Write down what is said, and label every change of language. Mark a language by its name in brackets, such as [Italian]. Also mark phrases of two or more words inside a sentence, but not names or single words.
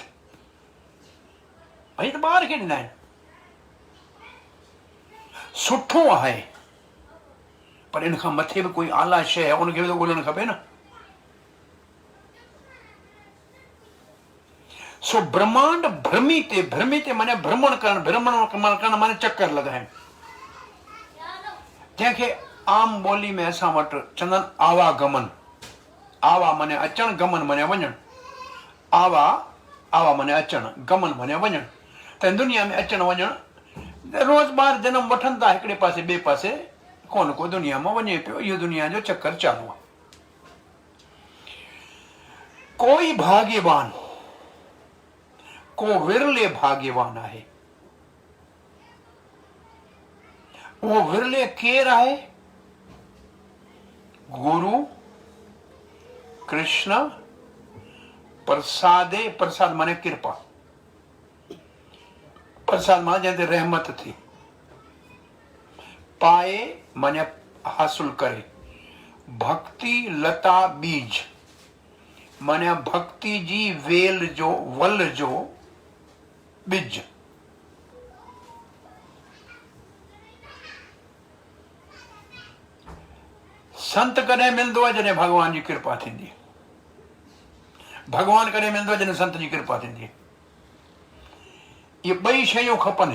[Sindhi] भई त ॿार खे ॾिना आहिनि। सुठो आहे, पर इन खां मथे बि कोई आला शइ आहे, उनखे बि त ॻोल्हणु खपे न। सो [Sanskrit] ब्रह्मांड भ्रमिते, [Sindhi] भ्रमिते माने भ्रमण करणु, भ्रमण करणु माने चक्कर लॻाइणु, जंहिंखे आम ॿोली में असां वटि चवंदा आहिनि आवागमन। आवा माने अचणु, गमन माने वञणु। आवा आवा माने अचणु, गमन माने वञणु। त दुनिया में अचणु वञणु, रोज़ ॿार जनम वठनि था हिकिड़े पासे ॿिए पासे, कोन को दुनिया में वञे पियो। इहो दुनिया जो चक्कर चालू आहे। कोई भाग्यवान, को विरले भाग्यवान आहे। उहो विरले केरु आहे? [Sanskrit] गुरु कृष्ण प्रसादे, [Sindhi] प्रसाद माने कृपा, प्रसाद माने जंहिं ते रहमत थी, पाए माने हासिल करे, [Sanskrit] भक्ति लता बीज [Sindhi] माने भक्ति जी वेल जो, वल जो बिज। संत कॾहिं मिलंदो आहे? जॾहिं भॻवान जी कृपा थींदी आहे। भॻवान कॾहिं मिलंदो आहे? जॾहिं संत जी कृपा थींदी आहे। इहे ॿई शयूं खपनि।